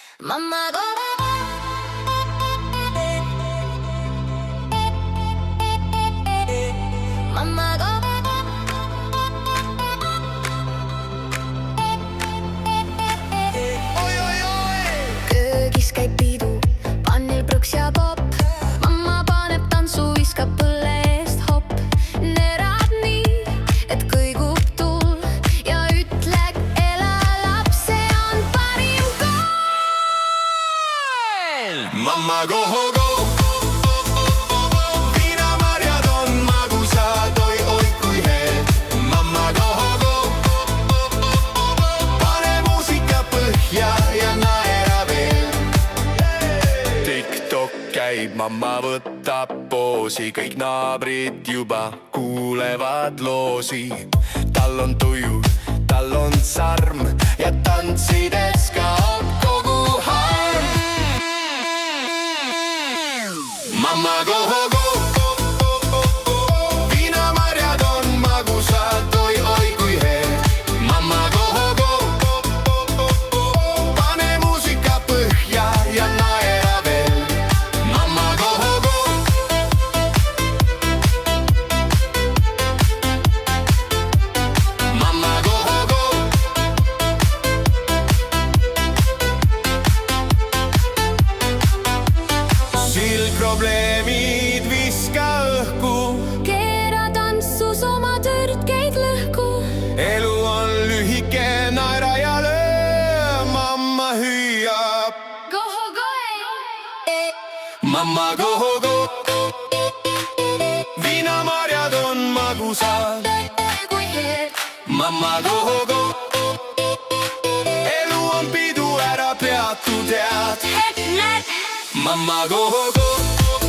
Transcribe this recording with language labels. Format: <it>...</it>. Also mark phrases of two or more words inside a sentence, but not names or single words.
<en>Mamma go. Mamma go.</en> <et>Oi, oi, oi! Köögis käib pidu, pannil prõks ja popp. Mamma paneb tantsu, viskab põlle eest hopp. Nerab nii, et kõigub tuul ja ütleb, ela laps, see on parim kool.</et> <en>Mamma go, go!</en> <et>Viinamarjad on magusad, oi, oi kui head.</et> <en>Mamma go, go!</en> <et>Pane muusika põhja ja naera veel. TikTok käib, mamma võtab poosi, kõik naabrid juba kuulevad loosi. Tal on tuju, tal on sarm ja tantsides kaob kogu harm.</et> <en>Mamma go, go!</en> <et>Viinamarjad on magusad, oi, oi kui head.</et> <en>Mamma go, go!</en> <et>Pane muusika põhja ja naera veel.</et> <en>Mamma go, go! Mamma go, go!</en> <et>Probleemid viska õhku, Keera tantsus oma tõrkeid lõhku. elu on lühike, naera ja löö, mamma hüüab.</et> <en>Go, go, Mamma go, go!</en> <et>Viinamarjad on magusad, kui head.</et> <en>mamma go, go!</en> <et>Elu on pidu, ära peatu, tead. Näed.</et> <en>Mamma go, go!</en>